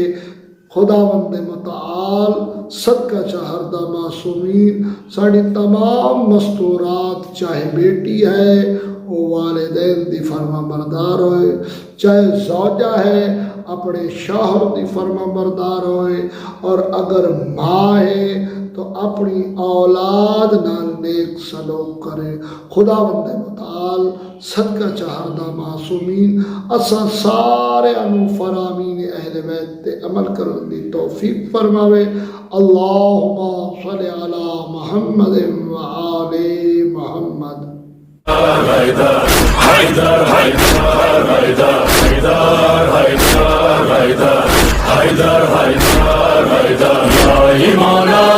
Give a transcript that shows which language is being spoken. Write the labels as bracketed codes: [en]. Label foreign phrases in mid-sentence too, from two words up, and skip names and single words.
[pa] خداوند متعال صدقہ چاہردہ معصومین ساڑی تمام مستورات، چاہے بیٹی ہے وہ والدین دی فرما بردار ہوئے، چاہے زوجہ ہے اپنے شوہر دی فرما بردار ہوئے، اور اگر ماں ہے تو اپنی اولاد نال نیک سلوک کرے. خداوند متعال صدقہ چاہردہ معصومین اساں سارے انو فرامین اہل بیت تے عمل کرن دی توفیق فرماوے. [ar] اللہم صل علی محمد وآل محمد. حیدر حیدر حیدر حیدر حیدر حیدر حیدر حیدر حیدر حیدر یا ایمان